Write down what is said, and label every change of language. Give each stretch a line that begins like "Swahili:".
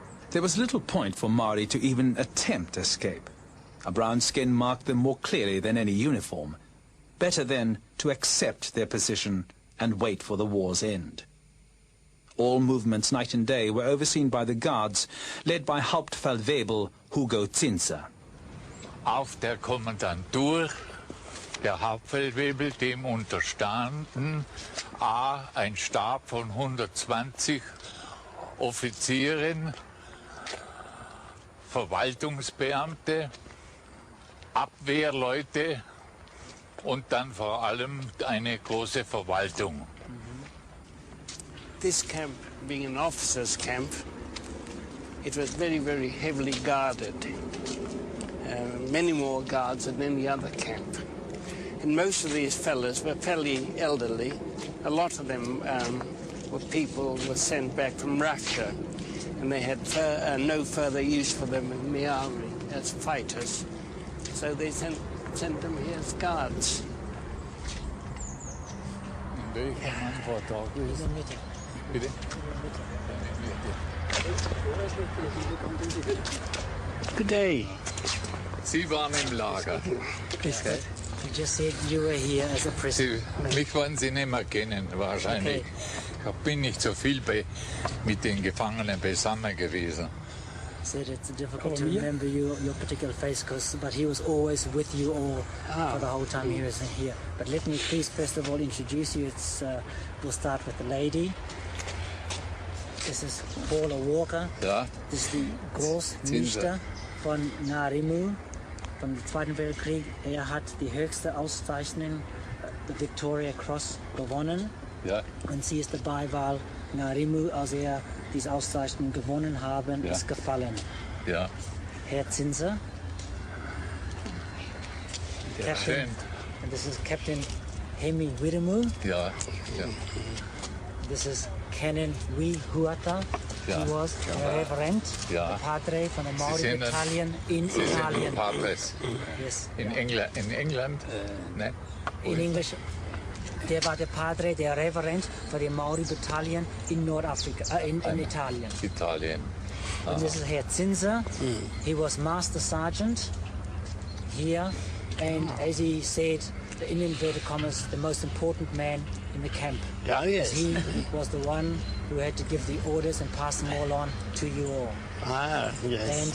English: There was little point for Maori to even attempt escape. A brown skin marked them more clearly than any uniform. Better then to accept their position and wait for the war's end. All movements night and day were overseen by the guards, led by Hauptfeldwebel Hugo Zinser.
German: Auf der Kommandantur, der Hauptfeldwebel, dem unterstanden ein Stab von 120 Offizieren, Verwaltungsbeamte, Abwehrleute und dann vor allem eine große Verwaltung.
English: This camp, being an officers' camp, it was very, very heavily guarded. many more guards than any other camp. And most of these fellas were fairly elderly. A lot of them were people who were sent back from Russia, and they had no further use for them in Maori as fighters. So they sent them here as guards. Good day.
German: Sie waren im Lager.
English: You just said you were here as a prisoner.
German: Mich wollen Sie nicht mehr kennen, wahrscheinlich.
English: Okay.
German: Ich bin nicht so viel mit den Gefangenen beisammen gewesen.
English: Said it's difficult to remember your particular face, but he was always with you all for the whole time he was here. But let me please first of all introduce you. We'll start with the lady. This is Paula Walker.
German: Ja. Das ist die Großmeister von Ngarimu, vom Zweiten Weltkrieg. Hat die höchste Auszeichnung,
English: the Victoria Cross,
German: gewonnen. Ja. Und sie ist dabei, weil Ngarimu, als diese Auszeichnung gewonnen haben, ist gefallen. Ja. Herr Zinser. Ja,
English: Captain,
German: schön.
English: and this is Captain Hemi Wiremu.
German: Ja. Ja.
English: This is Canon Wee Huata.
German: Ja.
English: He was a reverend,
German: Ja.
English: a padre
German: von der
English: Maori
German: sind
English: Battalion in
German: Sie sind Italien. Padres.
English: Yes.
German: In England? Ne?
English: In English,
German: der war der Padre, der Reverend für die Maori Battalion in Nordafrika, in Italien. Italien.
English: And this is Herr Zinser. He was Master Sergeant here, and as he said, in inverted commas, the most important man in the camp. Oh, yes. He was the one who had to give the orders and pass them all on to you all. Ah, yes,